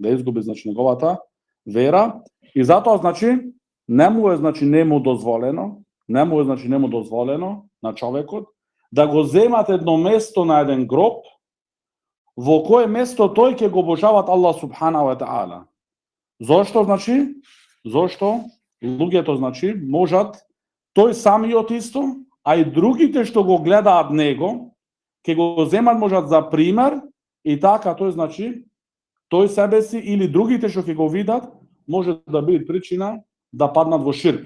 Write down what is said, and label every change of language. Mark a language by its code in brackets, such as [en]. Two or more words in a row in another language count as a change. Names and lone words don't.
[mk] и затоа, значи, не му е дозволено на човекот да го земат едно место на еден гроб во кое место тој ќе го обожават [ar] الله سبحانه وتعالى. [mk] Зошто, значи? Зошто луѓето, значи, можат тој самиот исто, а и другите што го гледаат него, ќе го земат можат за пример и така тој, значи, тој себе си или другите што ќе го видат, може да биде причина да паднат во ширк.